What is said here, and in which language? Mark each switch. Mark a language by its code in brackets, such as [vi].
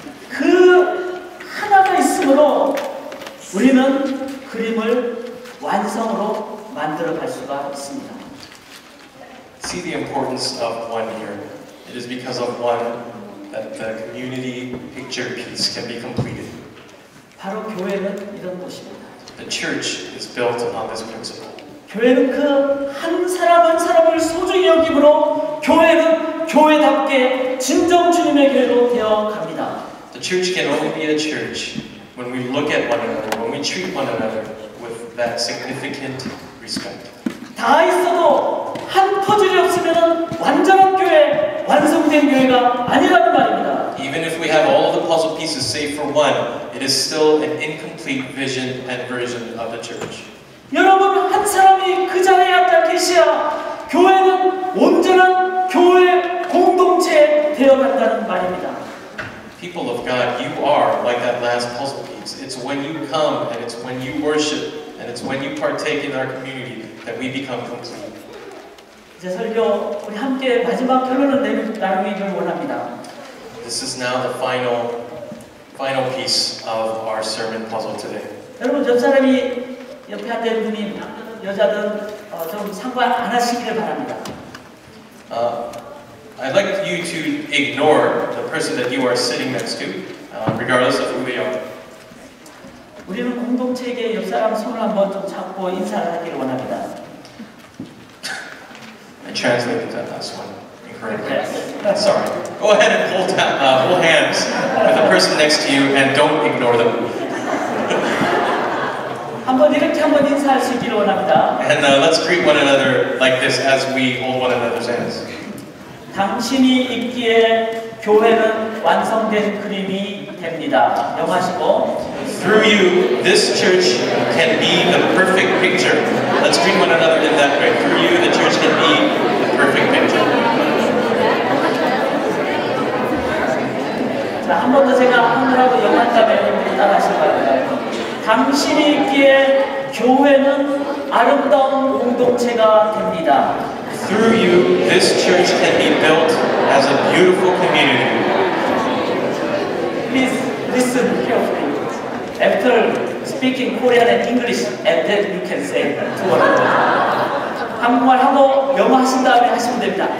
[ko] 그 하나가 있으므로 우리는 그림을 완성으로 만들어 갈 수가 있습니다. [en] See the importance of one here. It is because of one that the community picture piece can be completed. [ko] 바로 교회는 이런 곳입니다. [en] The church is built on this principle. [ko] 교회는 그 한 사람 한 사람을 소중히 여김으로 교회는 교회답게 진정 주님의 교회로 되어 갑니다. [en] The church can only be a church when we look at one another, when we treat one another with that significant respect. [ko] 다 있어도 한 퍼즐이 없으면 완전한 교회, 완성된 교회가 아니라는 말입니다. [en] Even if we have all of the puzzle pieces save for one, it is still an incomplete vision and version of the church. [ko] 여러분 한 사람이 그 자리에 앉아 계셔야 교회는 온전한 교회 공동체 되어간다는 말입니다. [en] People of God, you are like that last puzzle piece. It's when you come and it's when you worship and it's when you partake in our community that we become complete. [ko] 이제 설교 우리 함께 마지막 결론을 나누기를 원합니다. [en] This is now the final piece of our sermon puzzle today. [ko] 여러분 옆 사람이 옆에 앉은 분이 남자든 여자든 좀 상관 안 하시기를 바랍니다. [en] I'd like you to ignore the person that you are sitting next to, regardless of who they are. [ko] 우리는 공동체에게 옆 사람 손을 한번 좀 잡고 인사를 하기를 원합니다. [en] I translated that last one incorrectly. Yes. Sorry. Go ahead and hold hands with the person next to you and don't ignore them. [ko] 한번 이렇게 한번 인사하시기를 원합니다. [en] And let's greet one another like this as we hold one another's hands. [ko] 당신이 있기에 교회는 완성된 그림이 됩니다. 명하시고 [en] Through you, this church can be the perfect picture. Let's greet one another in that way. Through you, the church can be the perfect picture. [ko] 자, 한 번 더 제가 하늘하고 영한다면 여러분들이 따라하실 거예요. 당신이 있기에 교회는 아름다운 공동체가 됩니다. [en] Through you, this church can be built as a beautiful community. Please listen carefully. After speaking Korean and English, and then you can say to one another. [ko] 한국말하고 영어 하신 다음에 하시면 됩니다.